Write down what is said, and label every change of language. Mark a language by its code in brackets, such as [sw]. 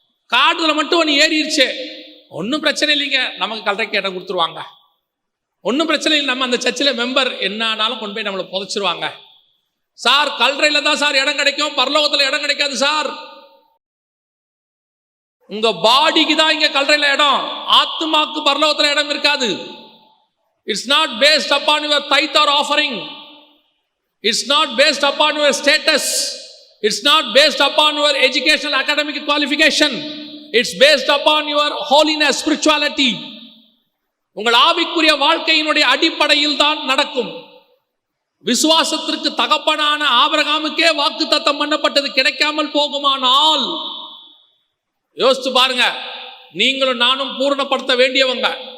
[ta] காடுல மட்டும் ஒன்று ஏறிடுச்சு, ஒன்றும் பிரச்சனை இல்லைங்க, நமக்கு கல்றைக்கு இடம் கொடுத்துருவாங்க, ஒன்றும் பிரச்சனை இல்லை, நம்ம அந்த சர்ச்சில் மெம்பர், என்னானாலும் கொண்டு போய் நம்மளை புதைச்சிருவாங்க சார். கல்றையில் தான் சார் இடம் கிடைக்கும், பரலோகத்தில் இடம் கிடைக்காது சார். உங்க பாடிக்கு தான் இங்க கல்றையில் இடம், ஆத்மாக்கு பரலோகத்தில் இடம் இருக்காது. [en] It's not based upon your tithe or offering. It's not based upon your status. It's not based upon your educational academic qualification. It's based upon your holiness, spirituality. [ta] உங்கள் ஆவிக்குரிய வாழ்க்கையினுடைய அடிப்படையில் தான் நடக்கும். விசுவாசத்திற்கு தகப்பனான ஆபிரகாமுக்கே வாக்குத்தத்தம் பண்ணப்பட்டது கிடைக்காமல் போகுமானால் யோசிச்சு பாருங்க, நீங்களும் நானும் பூரணப்படுத்த வேண்டியவங்க.